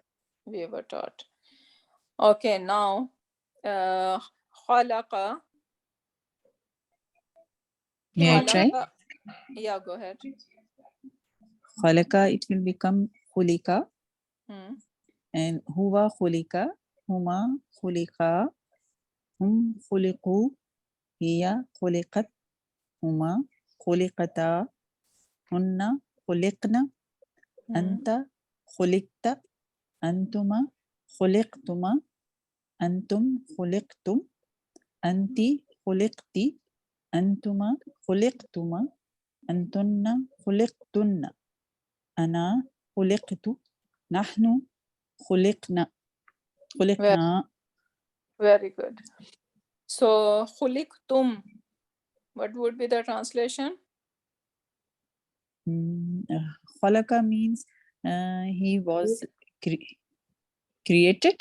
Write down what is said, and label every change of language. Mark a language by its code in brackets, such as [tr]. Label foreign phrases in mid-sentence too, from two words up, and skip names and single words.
[en] We were taught. Okay, now khalaqa. May I try? Khalaqa. Yeah, go ahead. Khalaka, it will become khulika. Hmm. [ar] And هو خُلِقَ، هما خُلِقا، هم خُلِقوا, هي خُلِقَت، هما خُلِقَتا، هنّ خُلِقْنَ، أنتَ خُلِقْتَ، أنتما خُلِقْتُما، أنتم خُلِقْتُم، أنتِ خُلِقْتِ، أنتما خُلِقْتُما، أنتنّ خُلِقْتُنّ، أنا خُلِقْتُ، نحن خُلِقْنا. [en] Very good. So khuliqtum, what would be the translation? Khalaqa means he was created.